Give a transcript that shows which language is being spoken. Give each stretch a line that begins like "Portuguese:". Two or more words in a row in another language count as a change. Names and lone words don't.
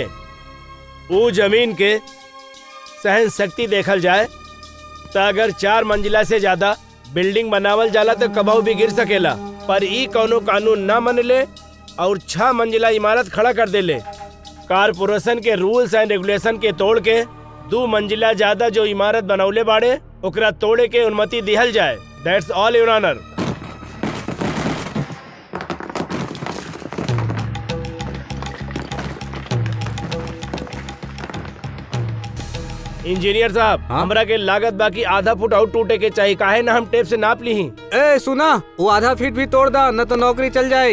Bhojpuri: वो जमीन के सहन शक्ति देखल जाए तो अगर 4 मंजिला से ज्यादा बिल्डिंग बनावल जाला तो कबाऊ भी गिर सकेला। पर ई कौनो कानून ना मनले और 6 मंजिला इमारत खड़ा कर देले। कारपोरेशन के
English: rules and regulation
Bhojpuri: के तोड़ के 2 मंजिला ज्यादा जो इमारत बनौले बाड़े ओकरा तोड़े के अनुमति दिहल जाए।
English: that's all your honour.
Bhojpuri: इंजीनियर साहब, हमरा के लागत बाकी आधा फुट आउट टूटे के चाहिए। काहे ना हम टेप से नाप ली ही। ए सुना, वो आधा फीट भी तोड़ दा न तो नौकरी चल जाए।